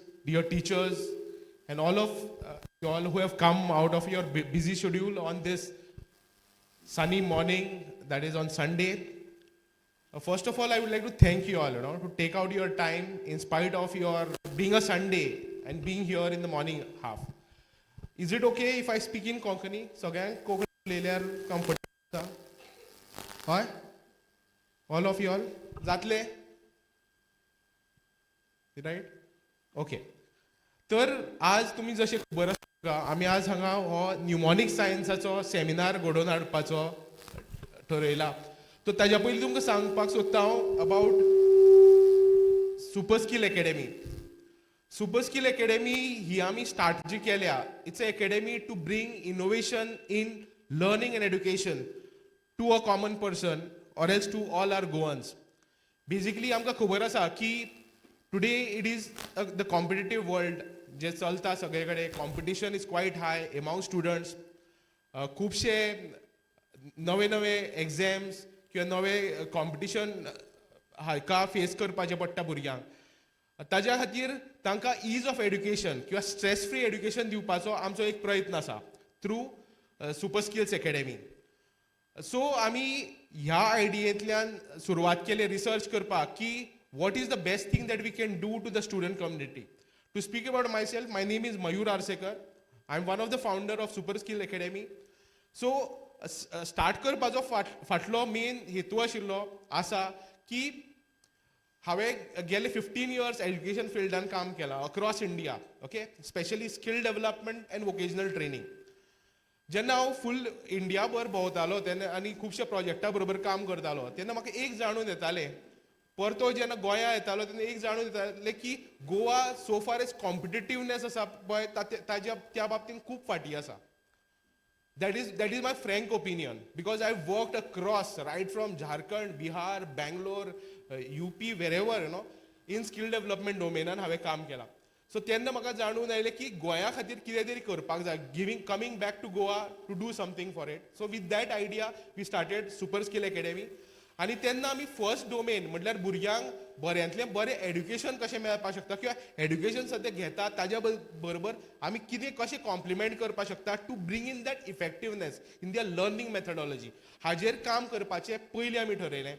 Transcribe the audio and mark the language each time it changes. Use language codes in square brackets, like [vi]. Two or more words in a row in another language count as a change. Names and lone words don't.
[en] dear teachers, and all of you all who have come out of your busy schedule on this sunny morning, that is on Sunday. First of all, I would like to thank you all, to take out your time in spite of your being a Sunday and being here in the morning half. Is it okay if I speak in Konkani? [kok] सगळ्यांक कोंकणी उलयल्यार comfortable आसा? हय? [en] All of you all? जातले? Right? Okay. [kok] तर आज तुम्ही जसे खबर आसा आमी आज हांगा हो न्यूमॉनिक सायन्साचो सेमिनार घडोवन हाडपाचो ठरयला. तो ताज्या पयलीं तुमकां सांगपाक सोदता हांव अबावट सुपर स्किल अकॅडमी. सुपर स्किल अकॅडमी ही आमी स्टार्ट जी केल्या, [en] It's a academy to bring innovation in learning and education to a common person or else to all our Goans. [kok] बेसिकली आमकां खबर आसा की [en] today it is the competitive world [kok] जे चलता सगळे कडेन. [en] competition is quite high among students. [kok] खुबशे नवे नवे एग्जाम्स किंवा नवे कॉम्पिटिशन हाका फेस करपाचें पडटा भुरग्यांक. ताज्या खातीर तांकां [en] ease of education [kok] किंवा [en] stress free education [kok] दिवपाचो आमचो एक प्रयत्न आसा थ्रू सुपर स्किल्स अकॅडमी. सो आमी ह्या आयडियेंतल्यान सुरवात केली रिसर्च करपाक की [en] what is the best thing that we can do to the student community. To speak about myself, my name is Mayur Arsekar. I am one of the founder of Super Skill Academy. So start [kok] करपाचो फाटलो मेन हेतू आशिल्लो आसा की हांवें गेले 15 years एड्युकेशन फिल्डान काम केलां [en] across India. Okay, specially skill development and vocational training. [kok] जेन्ना हांव फूल इंडिया भर भोंवतालो तेन्ना आनी खुबशा प्रोजेक्टा बरोबर काम करतालो तेन्ना म्हाका एक जाणून येतालें. परतो जेन्ना गोंया येतालो तेन्ना एक जाणून येतालें की गोवा [en] so far as competitiveness [kok] आसा पळय ताज्या त्या बाबतींत खूब फाटीं आसा. [en] that is my frank opinion because I worked across right from Jharkhand, Bihar, Bangalore, UP, wherever in skill development domain [kok] हांवें काम केलां. सो तेन्ना म्हाका जाणून आयलें की गोंया खातीर कितें तरी करपाक जाय, [en] coming back to Goa to do something for it. So with that idea we started Super Skill Academy. [kok] आनी तेन्ना आमी [en] first domain [kok] म्हटल्यार भुरग्यांक बऱ्यांतलें बरें एड्युकेशन कशें मेळपाक शकता किंवा एड्युकेशन सद्या घेता ताज्या बरोबर आमी कितें कशें कॉम्प्लिमेंट करपाक शकता [en] to bring in that effectiveness in their learning methodology [kok] हाजेर काम करपाचें पयलीं आमी ठरयलें.